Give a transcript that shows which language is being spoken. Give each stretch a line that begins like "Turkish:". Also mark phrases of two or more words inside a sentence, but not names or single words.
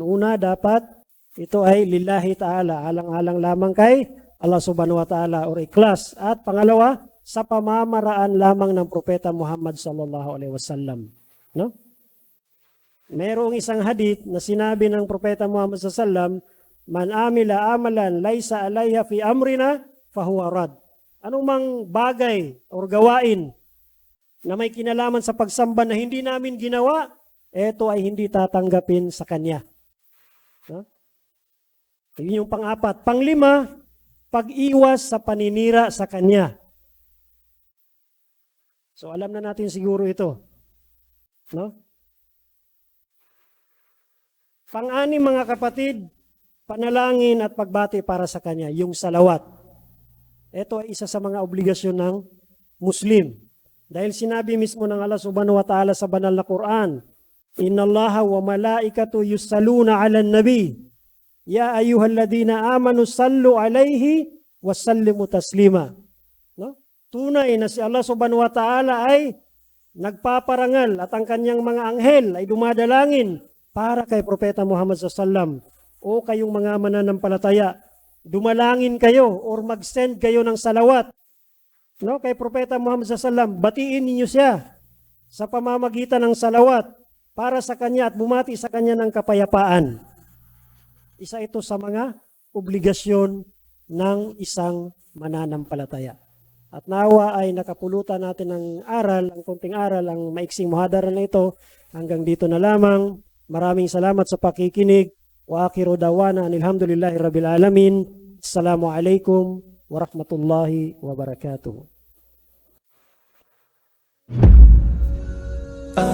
Filipino: Una, dapat ito ay
Arabic: لله تعالى,
Filipino: alang-alang lamang kay
Arabic: الله سبحانه وتعالى
Filipino: or ikhlas. At pangalawa, sa pamamaraan lamang ng Propeta Muhammad
Arabic: صلى الله عليه وسلم.
Filipino: No? Mayroong isang hadith na sinabi ng Propeta Muhammad
Arabic: صلى الله عليه وسلم, من عمل عملا ليس عليه في أمرنا فهو رد.
Filipino: Anong mang bagay o gawain na may kinalaman sa pagsamba na hindi namin ginawa, ito ay hindi tatanggapin sa Kanya. No? Yun yung pang-apat. Pang-lima, pag-iwas sa paninira sa Kanya. So alam na natin siguro ito. No? Pang-anim mga kapatid, panalangin at pagbati para sa Kanya, yung salawat. Ito ay isa sa mga obligasyon ng Muslim. Dahil sinabi mismo ng
Arabic: الله سبحانه وتعالى
Filipino: sa banal na Quran,
Arabic: إن الله وملائكته يصلون على النبي. يا أيها الذين آمنوا صلوا عليه وسلموا تسليما.
Filipino: No? Tunay na si
Arabic: الله سبحانه وتعالى
Filipino: ay nagpaparangal at ang kanyang mga anghel ay dumadalangin para kay Propeta Muhammad
Arabic: صلى الله عليه وسلم.
Filipino: O kayong mga mananampalataya, dumalangin kayo or mag-send kayo ng salawat. No? Kay Propeta Muhammad
Arabic: صلى الله عليه وسلم,
Filipino: batiin ninyo siya sa pamamagitan ng salawat para sa kanya at bumati sa kanya ng kapayapaan. Isa ito sa mga obligasyon ng isang mananampalataya. At nawa ay nakapulutan natin ng aral, ang konting aral, ang maiksing muhadara na ito. Hanggang dito na lamang. Maraming salamat sa pakikinig.
Arabic: وآخر دعوانا الحمد لله رب العالمين السلام عليكم ورحمة الله وبركاته.